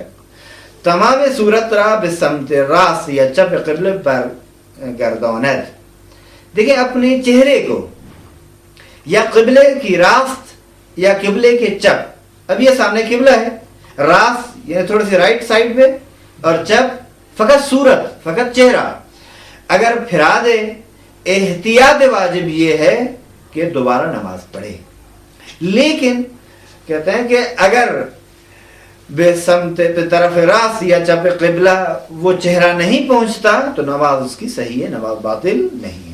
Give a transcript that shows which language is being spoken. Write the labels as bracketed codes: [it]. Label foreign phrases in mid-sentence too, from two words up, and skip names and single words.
[fa] تمام صورت را بسمت راس یا چپ قبلے پر گرداند. [ur] دیکھیں اپنے چہرے کو یا قبلے کی راست یا قبلے کے چپ. اب یہ سامنے قبلہ ہے، راست یعنی تھوڑی سی رائٹ سائڈ پہ، اور چپ فقط صورت، فقط چہرہ. اگر پھرا دے، احتیاط واجب یہ ہے کہ دوبارہ نماز پڑھے. لیکن کہتے ہیں کہ اگر بے سمت طرف راس یا چپ قبلہ وہ چہرہ نہیں پہنچتا تو نماز اس کی صحیح ہے، نماز باطل نہیں ہے.